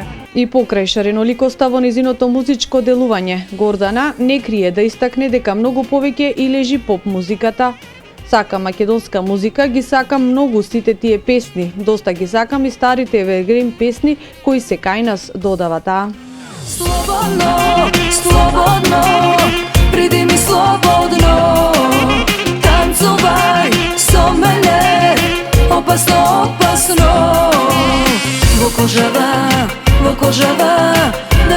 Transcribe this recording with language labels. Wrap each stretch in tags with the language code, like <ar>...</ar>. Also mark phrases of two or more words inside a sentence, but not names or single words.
<mk>И покрај шареноликоста во незиното музичко делување, Гордана не крие да истакне дека многу повеќе и лежи поп музиката. Сакам македонска музика, ги сакам многу сите тие песни, доста ги сакам и старите евергрин песни кои се кај нас, додава таа. Слободно, слободно, приди ми слободно, танцувај со мене, опасно, опасно. Во кожава,</mk>